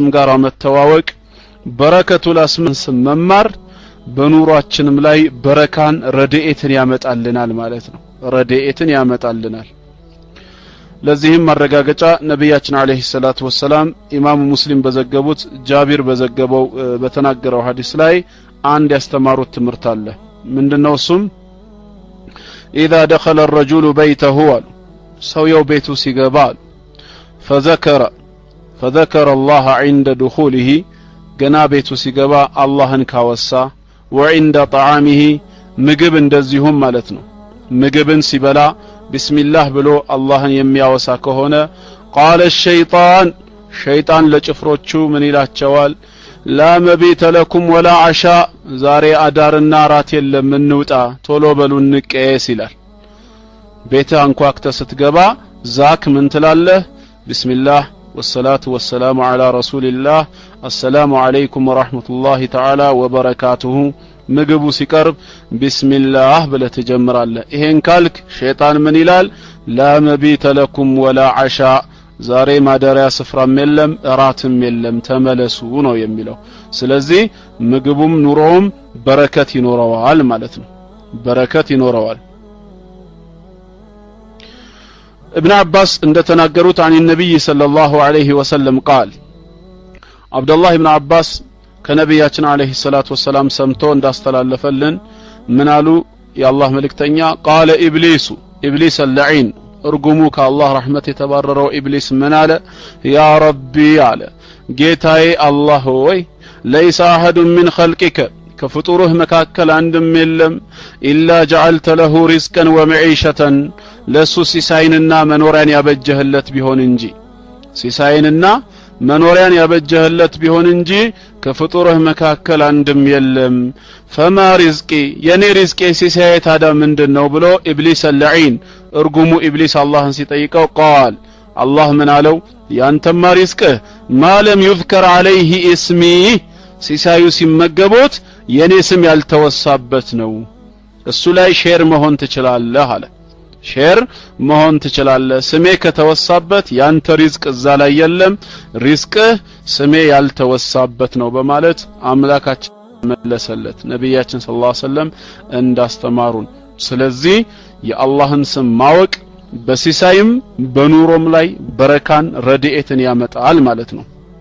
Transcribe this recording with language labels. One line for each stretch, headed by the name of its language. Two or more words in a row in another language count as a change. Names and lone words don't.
Amharic: ጋር መተዋወቅ
Arabic: بركة الأسماء
Amharic: ስም መማር በኑሯችንም ላይ በረካን ረድኤትን ያመጣልናል ማለት ነው ረድኤትን ያመጣልናል ለዚህም ማረጋገጫ ነብያችን
Arabic: عليه الصلاة والسلام
Amharic: ኢማሙ ሙስሊም በዘገቡት ጃቢር በዘገበው በተናገረው ሐዲስ ላይ አንድ ያስተማሩት ትምህርት አለ ምንድነው እሱም
Arabic: اذا دخل الرجل بيته
Amharic: ሰውየው ቤቱ ሲገባ
Arabic: فذكر الله عند دخوله
Amharic: ገና ቤቱ ሲገባ አላህን ካወሳ
Arabic: وعند طعامه
Amharic: ምግብ እንደዚሁም ማለት ነው ምግብን ሲበላ ቢስሚላህ ብሎ አላህን የሚያወሳ ከሆነ قال الشيطان ሸይጣን ለጭፍሮቹ ምን ይላቸዋል
Arabic: لا مبيت لكم ولا عشاء
Amharic: ዛሬ አዳርና ራት የለም እንውጣ ቶሎ በሉ እንቀየስ ይላል ቤት አንኳክተ ስትገባ ዛክ ምን ትላለህ ቢስሚላህ
Arabic: والصلاه والسلام على رسول الله السلام عليكم ورحمه الله تعالى وبركاته
Amharic: ምግቡ ሲቀርብ ቢስሚላህ ብለህ ትጀምራለህ ይሄን ካልክ ሸይጣን ምን ይላል
Arabic: لا مبيت لكم ولا عشاء
Amharic: ዛሬ ማደሪያ ስፍራም የለም እራትም የለም ተመለሱ ነው የሚለው ስለዚህ ምግቡም ኑሮውም በረከት ይኖረዋል ማለት ነው በረከት ይኖረዋል ابن عباس እንደተናገሩት
Arabic: عن النبي صلى الله عليه وسلم قال عبد الله بن عباس
Amharic: ከነብያችን
Arabic: عليه الصلاة والسلام
Amharic: ሰምቶ እንዳስተላለፈልን ምን አሉ የአላህ መልእክተኛ
Arabic: قال ابليس اللعين
Amharic: እርጉሙ ከአላህ ረህመት የተባረረው ኢብሊስ ምን አለ
Arabic: يا ربي
Amharic: አለ ጌታዬ አላህ ሆይ
Arabic: ليس احد من خلقك
Amharic: ከፍጡሩህ መካከል አንድም የለም
Arabic: إلا جعلت له رزقا ومعيشة
Amharic: ለሱ ሲሳይንና መኖሪያን ያበጀህለት ቢሆን እንጂ ሲሳይንና መኖሪያን ያበጀህለት ቢሆን እንጂ ከፍጡሩህ መካከል አንድም የለም
Arabic: فما رزقي
Amharic: የኔ ሪዝቄ ሲሳይ ታዲያ ምንድነው ብሎ ኢብሊስ اللعين እርጉሙ ኢብሊስ አላህን ሲጠይቀው قال አላህ ምን አለው ያንተማ ሪዝቅህ
Arabic: ما لم يذكر عليه اسمي
Amharic: ሲሳዩ ሲመገቡት የኔ ስም ያልተወሳበት ነው እሱ ላይ ሼር መሆን ትችላለህ አለ ሼር መሆን ትችላለህ ስሜ ከተወሳበት ያንተ ሪዝቅ እዛ ላይ የለም ሪዝቅህ ስሜ ያልተወሳበት ነው በማለት አምላካችን መለሰለት ነብያችን
Arabic: صلى الله عليه وسلم
Amharic: እንዳስተማሩን ስለዚህ የአላህን ስም ማወቅ በሲሳይም በኑሮም ላይ በረካን ረድኤትን ያመጣል ማለት ነው